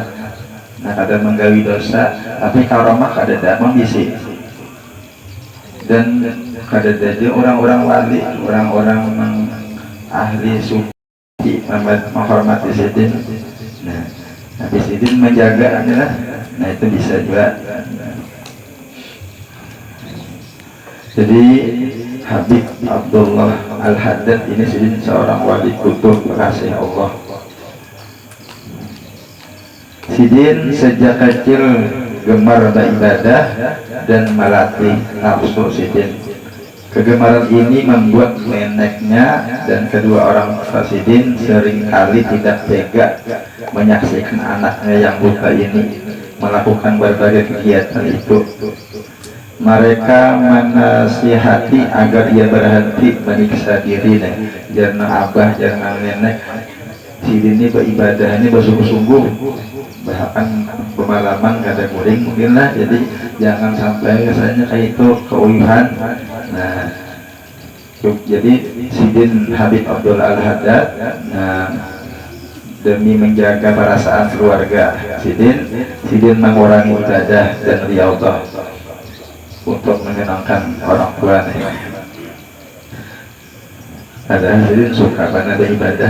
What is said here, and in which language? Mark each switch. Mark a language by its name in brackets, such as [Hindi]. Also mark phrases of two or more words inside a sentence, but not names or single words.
[Banjar] Nah kada menggawi dosa, tapi karamah kada ada membisi, dan kada ada orang-orang wali, orang-orang ahli sufi menghormati sidin. Nah, habis sidin menjaga adalah, nah itu bisa juga. [Indonesian] Jadi Habib Abdullah Al-Haddad ini sidin seorang wali kutub kekasih Allah. Sidin sejak kecil gemar beribadah dan melatih nafsu sidin. Kegemaran ini membuat neneknya dan kedua orang tua sidin seringkali tidak tega menyaksikan anaknya yang buta ini melakukan berbagai kegiatan itu. Mereka menasihati agar ia berhenti menyiksa diri, jangan abah, jangan nenek. [Banjar] Sidin ini beribadah ini bersungguh-sungguh, bahkan pemalaman kada guring mungkin lah, jadi jangan sampai rasanya kayak itu keuihan. [Indonesian] Nah, jadi sidin Habib Abdullah Al-Haddad, nah, demi menjaga perasaan keluarga sidin mengurangi ibadah dan riyadhah untuk menyenangkan orang tua. Ada sidin suka pada ibadah.